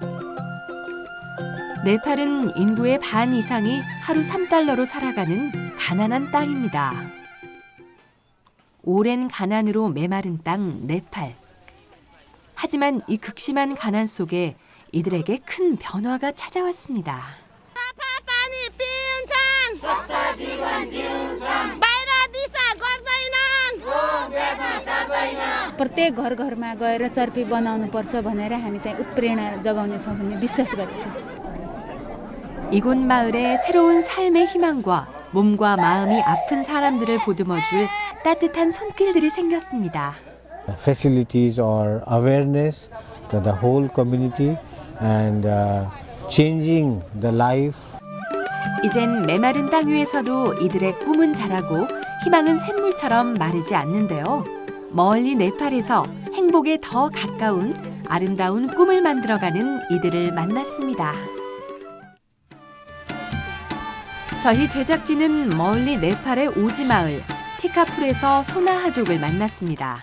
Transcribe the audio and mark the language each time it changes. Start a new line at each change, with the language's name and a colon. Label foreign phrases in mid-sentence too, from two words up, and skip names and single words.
Korean: 네팔은 인구의 반 이상이 하루 3달러로 살아가는 가난한 땅입니다. 오랜 가난으로 메마른 땅 네팔. 하지만 이 극심한 가난 속에 이들에게 큰 변화가 찾아왔습니다.
Nepali: प्रत्येक घर-घरमा गएर चर्पी बनाउनुपर्छ भनेर हामी चाहिँ उत्प्रेरणा जगाउनेछौँ भन्ने विश्वास गर्छौँ.
Korean: 이곳 마을에 새로운 삶의 희망과 몸과 마음이 아픈 사람들을 보듬어줄 따뜻한 손길들이 생겼습니다.
English: Facilities or awareness to the whole community and changing the life.
Korean: 이젠 메마른 땅 위에서도 이들의 꿈은 자라고 희망은 샘물처럼 마르지 않는데요. 멀리 네팔에서 행복에 더 가까운 아름다운 꿈을 만들어가는 이들을 만났습니다. 저희 제작진은 멀리 네팔의 오지 마을 티카풀에서 소나하족을 만났습니다.